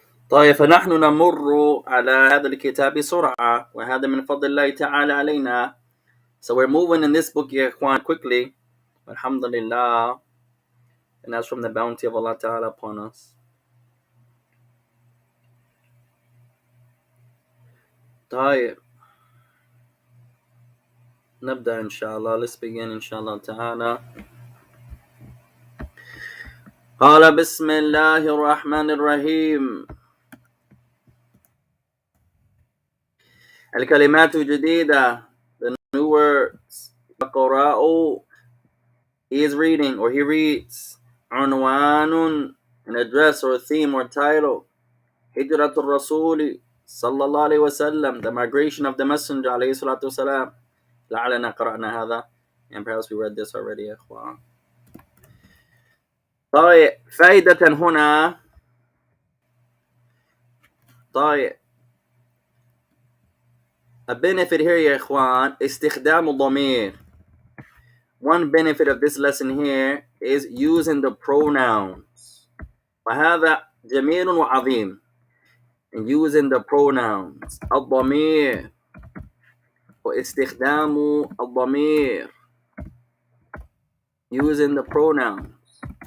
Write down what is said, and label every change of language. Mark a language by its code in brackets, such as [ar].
[ar] طيب فنحن نمر على هذا الكتاب بسرعة, وهذا من فضل الله تعالى علينا. [en] So we're moving in this book, [ar] ya ikhwan, [en] quickly. Alhamdulillah. And that's from the bounty of Allah Ta'ala upon us. [ar] طيب نبدأ إن شاء الله. [en] Let's begin [ar] إن شاء الله تعالى. قال بسم الله الرحمن الرحيم. الكلمات الجديدة, [en] the new words. يقرأ, he is reading or he reads. عنوان, an address or a theme or title. [ar] هجرة الرسول صلى الله عليه وسلم, [en] the migration of the messenger [ar] عليه الصلاة والسلام. لعلنا قرأنا هذا, [en] and perhaps we read this already [ar] يا إخوان. طيب فائدة هنا. طيب [en] a benefit here [ar] يا إخوان, استخدام الضمير. [en] One benefit of this lesson here is using the pronouns. [ar] وهذا جميل وعظيم. [en] And using the pronouns. [ar] الضمير واستخدام الضمير. [en] Using the pronouns.